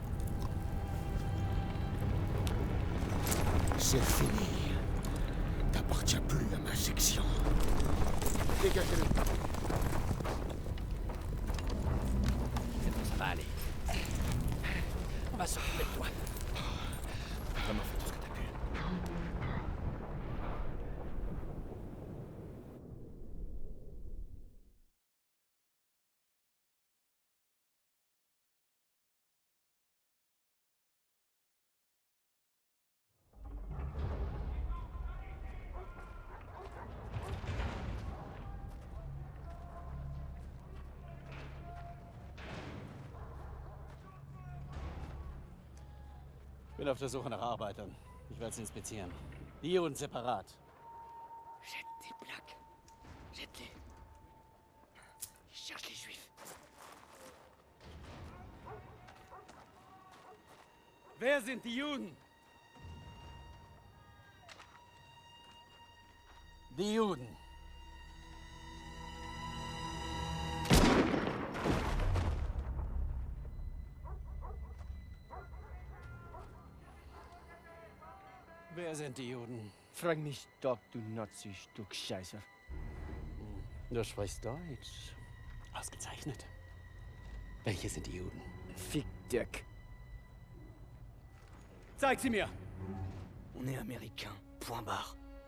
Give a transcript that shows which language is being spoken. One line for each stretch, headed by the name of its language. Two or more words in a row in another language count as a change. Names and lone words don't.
French: C'est fini. T'appartiens plus à ma section. Dégagez-le. C'est bon, ça va aller. On va s'occuper de toi. Vraiment fait tout ce que t'as pu.
German: Ich bin auf der Suche nach Arbeitern. Ich werde sie inspizieren. Die Juden separat.
French: Jette tes plaques. Jette-les. Je cherche les juifs.
German: Wer sind die Juden? Die Juden. Wer sind die Juden? Frag mich doch, du Nazi-Stück Scheiße. Du sprichst Deutsch. Ausgezeichnet. Welche sind die Juden? Fick Dirk. Zeig sie mir!
French: On est américain. Point barre.